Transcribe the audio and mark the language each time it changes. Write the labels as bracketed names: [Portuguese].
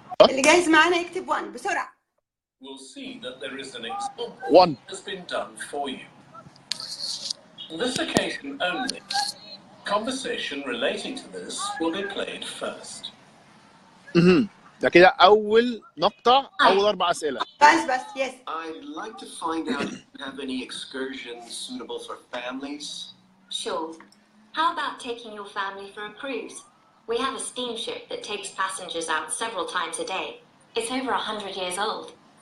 [Arabic] اللي جاهز معانا يكتب 1 بسرعة. [English] We'll see that there is an example 1 has been done for you. On this occasion only, conversation relating to this will be played first. [Arabic] ده كده أول مقطع، أول 4 أسئلة. بس yes. [English] I'd like to find out if you have any excursions suitable for families. Sure. How about taking your family for a cruise? We have a steamship that takes passengers out several times a day. It's over 100 years old.